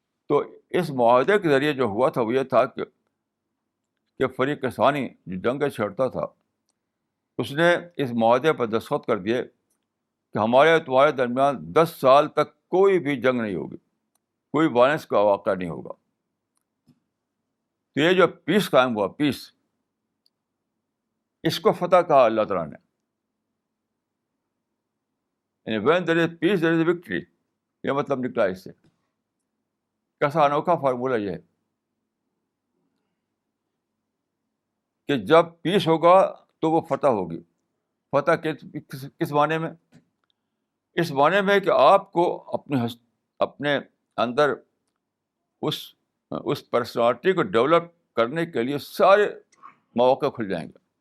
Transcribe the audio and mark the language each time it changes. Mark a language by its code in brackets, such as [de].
[ur] تو اس معاہدے کے ذریعے جو ہوا تھا وہ یہ تھا کہ فریق ثانی جو جنگ چھیڑتا تھا اس نے اس معاہدے پر دستخط کر دیے کہ ہمارے تمہارے درمیان 10 سال تک کوئی بھی جنگ نہیں ہوگی، کوئی وائلنس کا واقعہ نہیں ہوگا۔ تو یہ جو پیس قائم ہوا، پیس، اس کو فتح کہا اللہ تعالیٰ نے. یعنی [en] when there is peace there is victory، [ur] یہ مطلب نکلا اس سے. کیسا انوکھا فارمولہ یہ ہے کہ جب پیس ہوگا تو وہ فتح ہوگی. فتح کس معنی میں؟ اس معنی میں کہ آپ کو اپنے اندر اس پرسنالٹی کو ڈیولپ کرنے کے لیے سارے مواقع کھل جائیں گے.